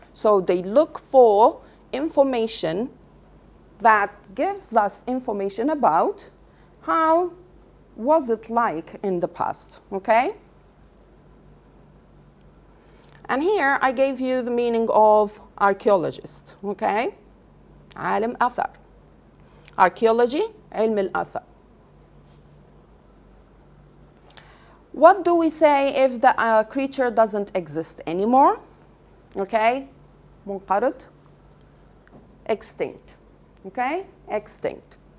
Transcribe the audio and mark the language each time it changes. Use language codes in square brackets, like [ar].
[en] So they look for information that gives us information about how was it like in the past, okay? And here I gave you the meaning of archaeologist, okay? [ar] عالم أثر. Archaeology, علم الأثر. [en] What do we say if the creature doesn't exist anymore? Okay? منقرض. Extinct. Okay? Extinct.